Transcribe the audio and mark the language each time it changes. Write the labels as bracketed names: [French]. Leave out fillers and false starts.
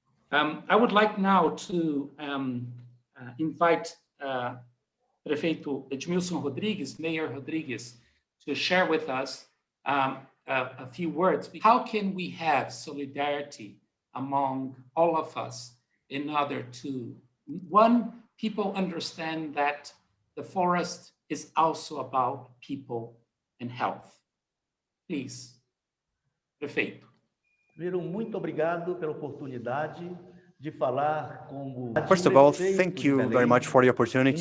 [English] I would like now to invite Prefeito Edmilson Rodrigues, Mayor Rodrigues, to share with us a few words. How can we have solidarity among all of us in order to, one, people understand that the forest is also about people and health. Please, Prefeito. [Portuguese] Primeiro, muito obrigado pela oportunidade de falar como [English] First of all, thank you very much for the opportunity